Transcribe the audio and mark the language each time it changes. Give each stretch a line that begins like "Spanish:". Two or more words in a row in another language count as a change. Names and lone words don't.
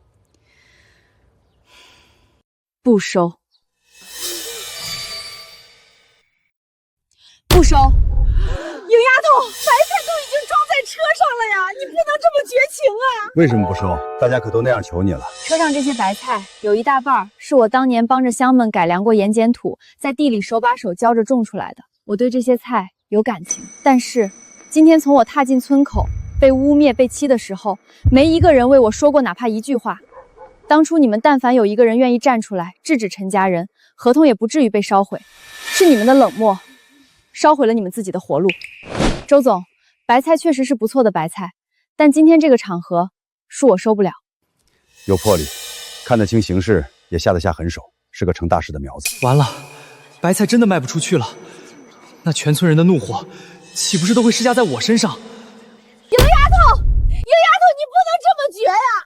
Chinese: 不收，不收！莹丫头，白菜都已经装在車上了呀，你不能这麼絕情啊！為什麼不收？大家可都那樣求你了。車上這些白菜有一大半是我當年幫着鄉們改良過鹽鹼土，在地裡手把手教着種出來的。我對這些菜有感情，但是今天從我踏進村口，被污衊、被欺的時候，沒一個人為我說過哪怕一句話。當初你們但凡有一個人願意站出來制止陳家人，合同也不至於被燒毀。是你們的冷漠燒毀了你們自己的活路。周總，白菜確實是不錯的白菜，但今天這個場合恕我收不了。有魄力，看得清形勢，也下得下狠手，是個成大事的苗子。完了，白菜真的賣不出去了，那全村人的怒火豈不是都會施加在我身上？莹丫頭，你不能這麼絕呀！